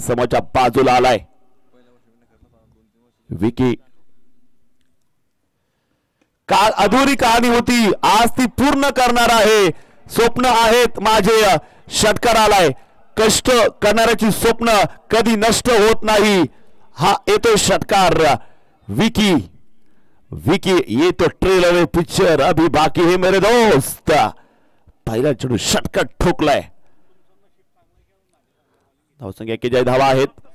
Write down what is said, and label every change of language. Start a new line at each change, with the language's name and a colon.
Marathi: समोरच्या बाजूला आलाय विकी. काल अधुरी कहाणी होती. आज ती पूर्ण करणार आहे. स्वप्न आहेत माझे. षटकार आलाय. कष्ट करणाऱ्याची स्वप्न कधी नष्ट होत नाही. हा येतो षटकार.
Hindi: विकी विकी ये तो ट्रेलर पिक्चर अभी बाकी है मेरे दोस्त.
Marathi: पहिला चेंडू षटकार ठोकलाय. धावसंख्या 41 धावा आहेत.